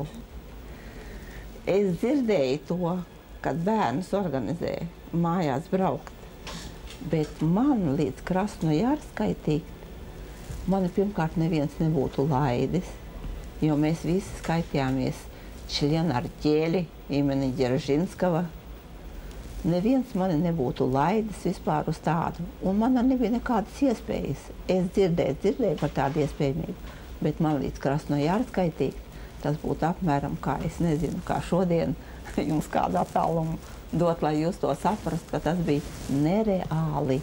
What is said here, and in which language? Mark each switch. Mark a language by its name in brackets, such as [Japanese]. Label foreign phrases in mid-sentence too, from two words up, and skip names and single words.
[Latvian] Es dzirdēju to, kad bērnus organizē mājās braukt. Bet man līdz Krasnojarskai tikt, mani pirmkārt neviens nebūtu laidis, jo mēs visi skaitījāmies [Russian] член артели имени Ģeržinskava. [Latvian] Neviens mani nebūtu laidis vispār uz tādu, un man nebija nekādas iespējas. Es dzirdēju par tādu iespējamību, bet man līdz Krasnojarskai tikt, tas būtu apmēram kā, es nezinu, kā šodien jums kādu attālumu dot, lai jūs to saprastu, ka tas bija nereāli.